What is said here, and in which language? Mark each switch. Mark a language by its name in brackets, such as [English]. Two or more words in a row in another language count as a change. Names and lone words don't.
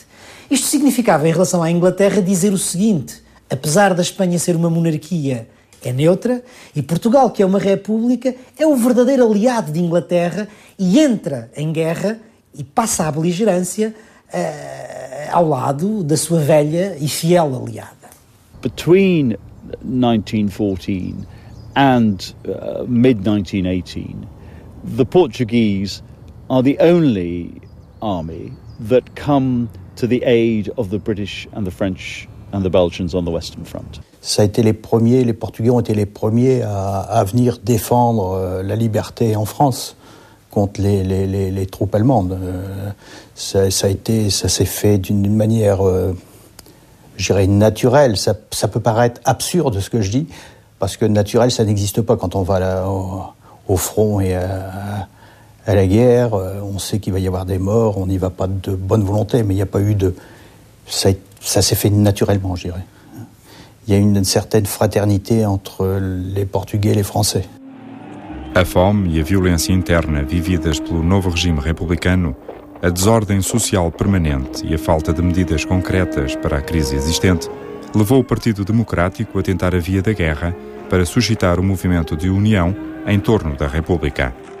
[Portuguese] Isto significava, em relação à Inglaterra, dizer o seguinte: apesar da Espanha ser uma monarquia, é neutra, e Portugal, que é uma república, é o verdadeiro aliado de Inglaterra e entra em guerra e passa à beligerância ao lado da sua velha e fiel aliada. [English] Between 1914 and mid-1918, the Portuguese are the only army that come to the aid of the British and the French and the Belgians on the Western Front. [French] Ça a été les Portugais ont été les premiers à venir défendre la liberté en France contre les troupes allemandes. Ça s'est fait d'une manière, je dirais, naturelle. Ça peut paraître absurde ce que je dis, parce que naturel, ça n'existe pas quand on va au front et à la guerre. On sait qu'il va y avoir des morts, on n'y va pas de bonne volonté, mais il n'y a pas eu de... Ça s'est fait naturellement, je dirais. Il y a une certaine fraternité entre les Portugais e les Français. [Portuguese] A fome e a violência interna vividas pelo novo regime republicano, a desordem social permanente e a falta de medidas concretas para a crise existente levou o Partido Democrático a tentar a via da guerra para suscitar o movimento de união em torno da República.